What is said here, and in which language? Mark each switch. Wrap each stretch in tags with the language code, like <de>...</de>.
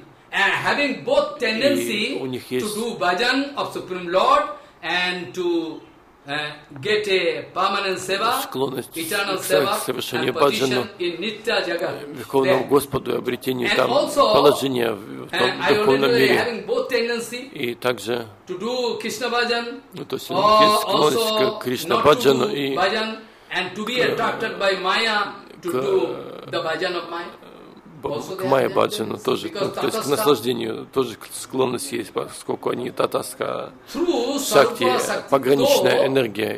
<en>Having both tendency to do bhajan of Supreme Lord and to get a permanent seva, eternal seva, and position in Nitya Jagat.</en> <ru>Верховному Господу и обретению там положения в том духовном мире. И также</ru> <en>to do Krishna bhajan,</en> <ru>то есть у них есть склонность к Кришна</ru> <en>bhajan</en> <ru>и</ru> <en>and to be attracted by Maya to do the bhajan of Maya.</en> <ru>К Майя Баджану тоже, то есть к наслаждению тоже склонность есть, поскольку они татаска шакти, пограничная энергия.</ru>